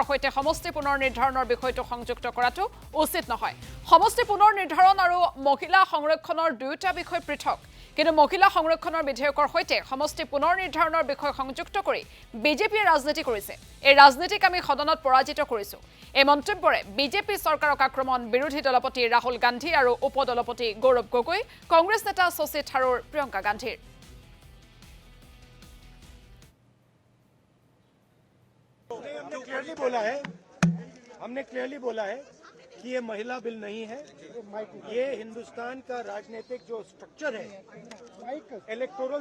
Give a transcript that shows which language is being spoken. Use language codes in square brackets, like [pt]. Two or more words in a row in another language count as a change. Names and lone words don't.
[as] সৈতে সমষ্টি পুনৰ নিৰ্ধাৰণৰ বিষয়টো সংযুক্ত কৰাটো উচিত নহয় সমষ্টি পুনৰ নিৰ্ধাৰণ আৰু মহিলা সংৰক্ষণৰ দুয়োটা বিষয় পৃথক কিন্তু মহিলা সংৰক্ষণৰ বিধেয়কৰ সৈতে সমষ্টি পুনৰ নিৰ্ধাৰণৰ বিষয় সংযুক্ত কৰি বিজেপিয়ে ৰাজনীতি কৰিছে এই ৰাজনীতিক আমি সদনত পৰাজিত কৰিছো এই মন্তব্যৰে বিজেপি চৰকাৰক আক্ৰমণ বিৰোধী দলপতি ৰাহুল গান্ধী আৰু উপদলপতি গৌৰৱ গগৈ কংগ্ৰেছ নেতা শশী থাৰুৰ প্ৰিয়ংকা গান্ধীৰ [hi] हमने क्लियरली बोला है कि ये महिला बिल नहीं है ये हिंदुस्तान का राजनीतिक जो स्ट्रक्चर है इलेक्टोरल